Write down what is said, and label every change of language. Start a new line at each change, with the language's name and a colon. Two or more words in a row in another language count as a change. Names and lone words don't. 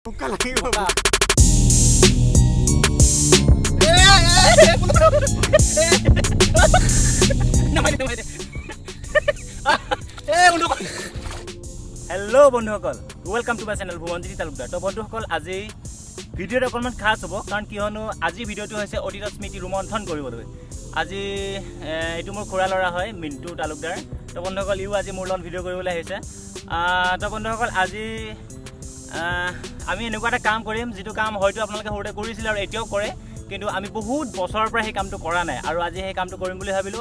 Assamese: বোকা লাগিব বোকা
English: हेलो बंधुসকল welcome to my channel भुवनज्योति तालुकदार।
Assamese: तो बंधुসকল আজি ভিডিওটো অকণমান খাস হ'ব কাৰণ কিয়নো আজি ভিডিওটো হৈছে অতীত স্মৃতি ৰোমন্থন কৰিবলৈ। আজি এইটো মোৰ খুৰা ল'ৰা হয় মিণ্টু তালুকদাৰ। তো বন্ধুসকল ইও আজি মোৰ লগত ভিডিও কৰিবলৈ আহিছে। তো বন্ধুসকল আজি আমি এনেকুৱা এটা কাম কৰিম যিটো কাম হয়তো আপোনালোকে সৰুতে কৰিছিল আৰু এতিয়াও কৰে, কিন্তু আমি বহুত বছৰৰ পৰা সেই কামটো কৰা নাই আৰু আজি সেই কামটো কৰিম বুলি ভাবিলোঁ।